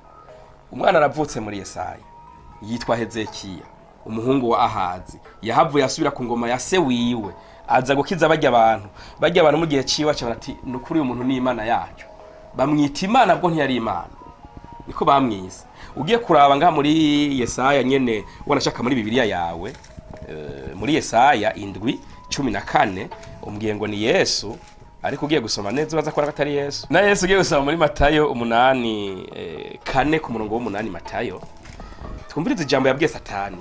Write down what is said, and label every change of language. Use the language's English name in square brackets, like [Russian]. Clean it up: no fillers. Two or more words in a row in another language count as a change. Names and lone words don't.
[Rundi] Umwana aravutse muri Yesaya yitwa Hezekiya, umuhungu wa Ahazi, yahavuye asubira ku ngoma ya se wiwe, aza gukiza bajya abantu mu gihe ciwa cyane ati nukuri umuntu ni Imana yacu. Bamwita Imana bwo ntiyari Imana, niko bamwise. Ugiye kuraba ngaha muri Yesaya nyene wanashaka muri Bibiliya yawe, muri Yesaya 7:14 umbwiye ngo ni Yesu, ariko ugiye gusoma neza baza ko atari Yesu. Na Yesu ugiye gusoma muri Matayo 8:4 ku murongo wa 8 Matayo, twumvirize ijambo yabwiye Satani.